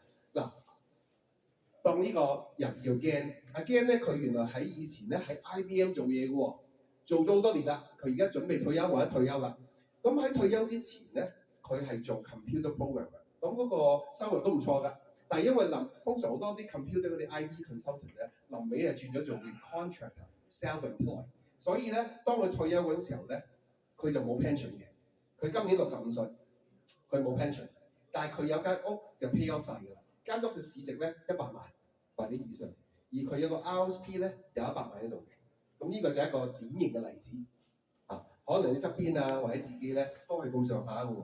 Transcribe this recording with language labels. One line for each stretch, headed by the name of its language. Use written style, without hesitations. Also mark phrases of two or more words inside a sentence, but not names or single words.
Cantonese: 嗱，當呢個人叫 Gan， 阿 Gan 咧佢原來喺以前咧喺 IBM 做嘢嘅喎，做咗好多年啦。佢而家準備退休或者退休啦。咁喺退休之前咧，佢係做
English: computer programmer，
Cantonese: 咁嗰個收入都唔錯㗎。但係因為通常好多啲 computer 嗰啲
English: IT consultant
Cantonese: 咧，臨尾係轉咗做 contractor、self-employed。所以咧，當佢退休嗰陣時候咧，佢就冇 pension 嘅。佢今年65歲，佢冇 pension， 但係佢有間屋就
English: pay off
Cantonese: 曬㗎啦。間屋嘅市值咧100萬或者以上，而佢有個 RSP 咧有100萬喺度嘅。咁呢個就係一個典型嘅例子啊。可能你側邊啊或者自己咧都係咁上下嘅喎。